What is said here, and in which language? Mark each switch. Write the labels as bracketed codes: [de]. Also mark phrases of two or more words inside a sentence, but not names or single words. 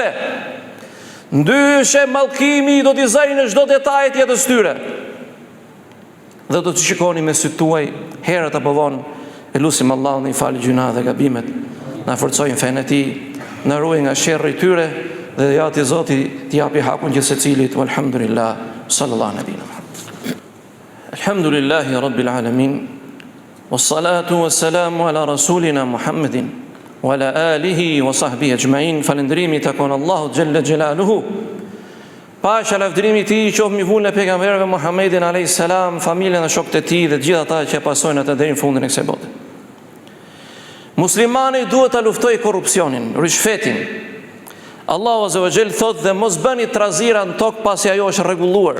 [sq] Ndyshe mallkimi do t'i zëjë në çdo detaj të jetës tyre. Dhe do të shikoni me sytë tuaj herët apo vonë. Elusim Allahun i falë gjuna dhe gabimet, na forcojnë fenë e tij, na ruaj nga sherrri i tyre dhe ja ti Zoti t'i japi hakun gjithë secilit. [ar] والحمد لله، صلى الله عليه وسلم. الحمد لله رب العالمين. والصلاة والسلام على رسولنا محمد وعلى آله وصحبه أجمعين. [sq] Falëndrimi takon Allahu [ar] جل جلاله. [sq] Pasha lavdërimi i tij qoftë mbi vulën e pejgamberëve Muhammedin [ar] عليه السلام, [sq] familjen dhe shokët e tij dhe gjithë ata që pasojnë atë deri në fundin e kësaj bote. Muslimani duhet ta luftojë korrupsionin, rishfetin. Allahu [ar] عز وجل [sq] thotë dhe mos bëni trazira në tokë pasi ajo është rregulluar.